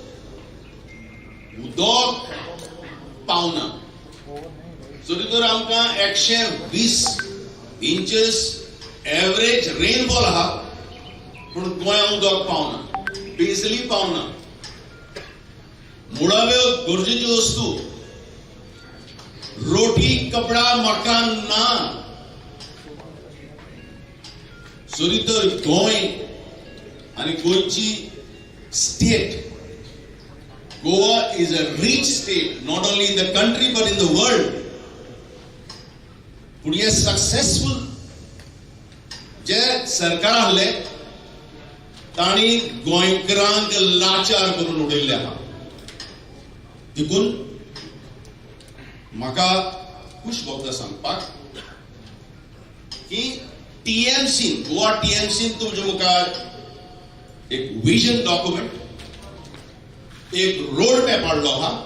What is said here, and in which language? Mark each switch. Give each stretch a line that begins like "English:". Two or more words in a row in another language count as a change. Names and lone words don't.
Konkani: उदक पावना, जरी तर आमकां 120
English: inches average rainfall
Konkani: आहा पूण गोंयांत उदक पावना, बिजली पावना, मुळाव्यो गरजेच्यो वस्तू रोटी कपडा मकान ना, जरी तर गोंय आणि गोंयची स्टेट
English: Goa is a rich state, not only in the country but in the world. But he is successful.
Konkani: जे सरकार आहले ताणी गोंयकारांक लाचार करून उडयल्ले आहा. देखून म्हाका खूश भोगता सांगपाक की TMC गोवा TMC तुमच्या मुखार एक
English: vision document,
Konkani: एक
English: road map
Konkani: हाडलो आहा